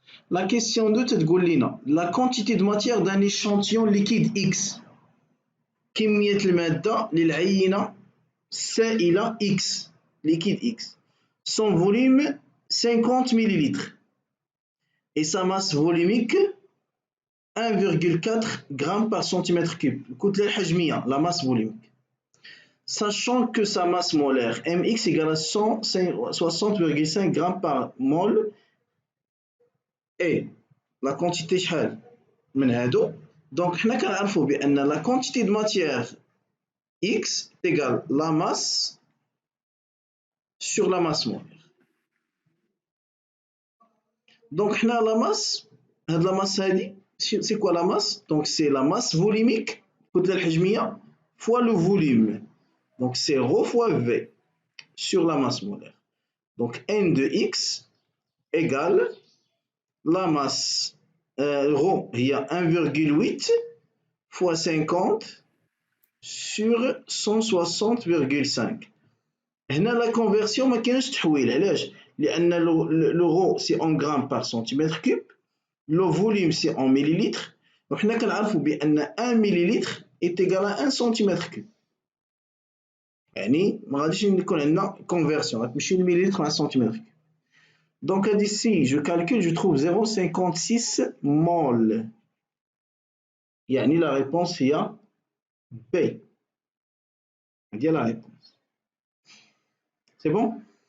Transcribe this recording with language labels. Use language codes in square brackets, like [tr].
[fr] La question 2 [ar] تقول لنا [fr] la quantité de matière d'un échantillon liquide X. [ar] كمية المادة للعينة سائلة X, liquide X. [fr] Son volume 50 millilitres et sa masse volumique 1,4 g par centimètre cube. الكتلة الحجمية, la masse volumique. Sachant que sa masse molaire mx égale à 160,5 g par mol et la quantité [ar] شحال من هادو. [fr] Donc [ar] حنا كنعرفوا بأن [fr] la quantité de matière x égale la masse sur la masse molaire. Donc حنا la masse, هاد la masse هادي c'est quoi la masse? Donc c'est la masse volumique, الكتلة الحجمية, fois le volume. Donc c'est ρ fois V sur la masse molaire. Donc N de X égale la masse ρ هي 1,8 fois 50 sur 160,5. [ar] هنا la conversion ما كاينش تحويل. [fr] علاش؟ لأن le ρ c'est en grammes par centimètre cube, le volume c'est en millilitres, [ar] وحنا كنعرفوا بأن [fr] 1 millilitre est égal à 1 centimètre cube. [ar] يعني ما غاديش يكون عندنا conversion, غتمشي المليلتر مع السنتيمتر. [fr] Donc ici je calcule, je trouve 0,56 mol. يعني la réponse هي B. هذه la réponse. C'est bon?